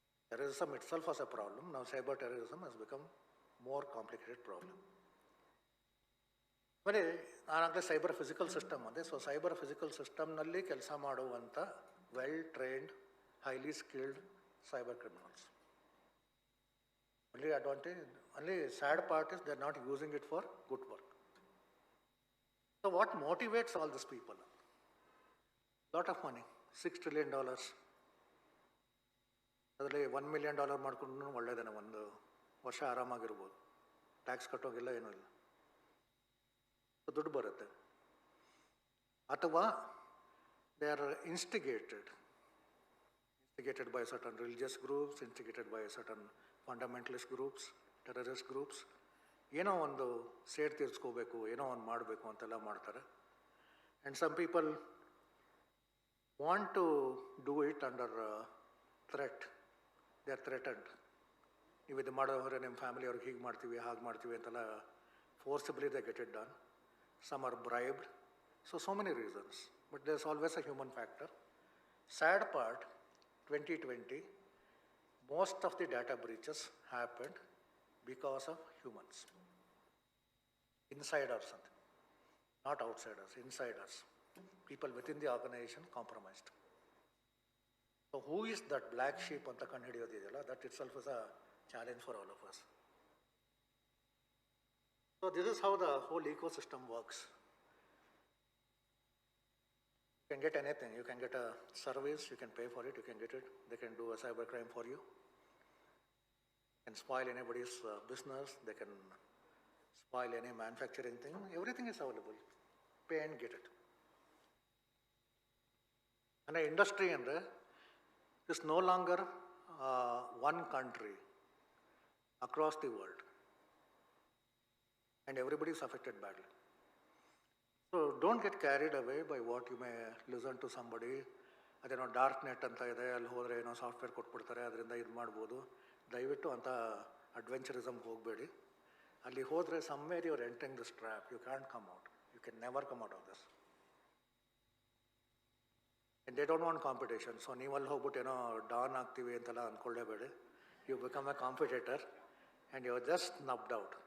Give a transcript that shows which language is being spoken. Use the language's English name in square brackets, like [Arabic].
[English] Terrorism itself was a problem. ನಾವು cyber terrorism has become more complicated problem. [Kannada] ಬರೀ ನಾನಾಗಲೇ [English] Cyber physical system ಅಂದೆ. So cyber physical ಸಿಸ್ಟಮ್ನಲ್ಲಿ [Kannada] ಕೆಲಸ ಮಾಡುವಂಥ [English] Well trained, highly skilled cyber criminals. Only advantage, only sad part is they are not using it for good work. So what motivates all these people? Lot of money, $6 trillion. [Kannada] ಅದರಲ್ಲಿ $1 million ಮಾಡ್ಕೊಂಡು ಒಳ್ಳೆಯದೇನೆ, ಒಂದು ವರ್ಷ ಆರಾಮಾಗಿರ್ಬೋದು, tax ಕಟ್ಟೋಗಿಲ್ಲ, ಏನೂ ಇಲ್ಲ, ದುಡ್ಡು ಬರುತ್ತೆ. [English] ಅಥವಾ they are instigated by certain religious groups, instigated by certain fundamentalist groups, terrorist groups. [Kannada] ಏನೋ ಒಂದು ಸೇಡ್ ತೀರಿಸ್ಕೋಬೇಕು, ಏನೋ ಒಂದು ಮಾಡಬೇಕು ಅಂತೆಲ್ಲ ಮಾಡ್ತಾರೆ. [English] And some people want to do it under threat. They are threatened. [Kannada] ನೀವು ಇದು ಮಾಡೋದ್ರೆ ನಿಮ್ಮ ಫ್ಯಾಮಿಲಿಯವ್ರಿಗೆ ಹೀಗೆ ಮಾಡ್ತೀವಿ, ಹಾಗೆ ಮಾಡ್ತೀವಿ ಅಂತೆಲ್ಲ [English] Forcibly they get it done. Some are bribed. So many reasons, but there is always a human factor. Sad part, 2020, most of the data breaches happened because of humans. Insiders, not outsiders, insiders. People within the organization compromised. So who is that black sheep [Kannada] anta kanhidiyodidella? [English] That itself is a challenge for all of us. So this is how the whole ecosystem works. You can get anything. You can get a service, you can pay for it, you can get it. They can do a cyber crime for you. They can spoil anybody's business. They can spoil any manufacturing thing. Everything is available. Pay and get it. ಅಂದರೆ industry ಅಂದರೆ it's no longer one country across the world, and everybody is affected badly. So don't get carried away by what you may listen to somebody. [Kannada] ಅದೇನೋ dark net ಅಂತ ಇದೆ, ಅಲ್ಲಿ ಹೋದರೆ ಏನೋ software ಕೊಟ್ಬಿಡ್ತಾರೆ, ಅದರಿಂದ ಇದು ಮಾಡ್ಬೋದು. ದಯವಿಟ್ಟು ಅಂಥ ಅಡ್ವೆಂಚರಿಸಮ್ಗೆ ಹೋಗಬೇಡಿ. ಅಲ್ಲಿ ಹೋದರೆ [English] Somewhere your entering this trap, you can come out, you can never come out of this. And they don't want competition. [Kannada] So ನೀವು ಅಲ್ಲಿ ಹೋಗ್ಬಿಟ್ಟು ಏನೋ ಡಾನ್ ಆಗ್ತೀವಿ ಅಂತೆಲ್ಲ ಅಂದ್ಕೊಳ್ಳೇಬೇಡಿ. [English] You become a competitor and you are just snubbed out.